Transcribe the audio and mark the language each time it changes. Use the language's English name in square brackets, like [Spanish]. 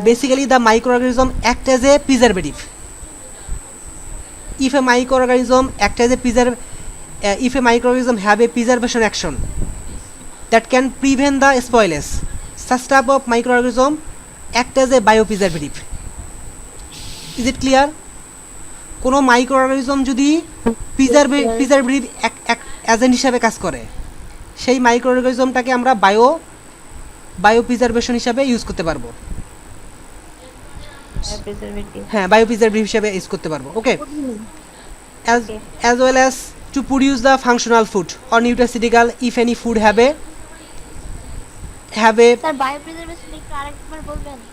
[English] Basically, the microorganism act as a preservative. If a microorganism act as a if a microorganism have a preservation action that can prevent the spoilage, such type of microorganism act as a biopreservative. Is it clear? [Bangla] কোনো microorganism যদি preservative agent হিসাবে কাজ করে, সেই মাইক্রোঅর্গানিজমটাকে আমরা বায়োপ্রিজারভেশন হিসাবে use করতে পারবো। [English] Preservative. [Bangla] হ্যাঁ, বায়োপ্রিজারভেটিভ হিসাবে ইউজ করতে পারবো। [English] okay, as well as to produce the functional food or nutraceutical if any food have a [Bangla] sir বায়োপ্রিজারভেশন একটু আরেকবার বলবেন?